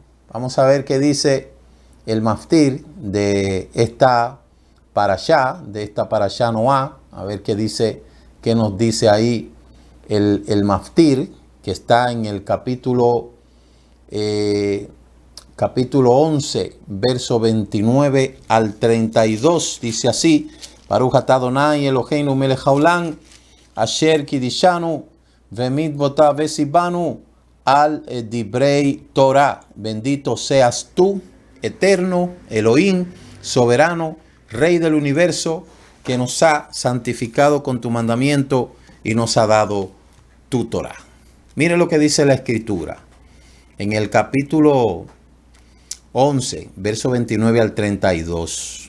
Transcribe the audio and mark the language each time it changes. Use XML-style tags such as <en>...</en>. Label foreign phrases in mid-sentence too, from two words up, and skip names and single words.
<es>Vamos a ver qué dice el Maftir de esta parashá, Noah. A ver qué dice, qué nos dice ahí el Maftir, que está en el capítulo 11, verso 29 al 32. Dice así:</es> <he>ברוך אתה אדוני אלוהינו מלך העולם, אשר קדשנו במצוותיו וצונו על דברי תורה.</he> <es>Bendito seas tú, eterno Elohim, soberano, Rey del universo, que nos ha santificado con tu mandamiento y nos ha dado tu Torah. Mire lo que dice la escritura en el capítulo 11, verso 29 al 32.</es>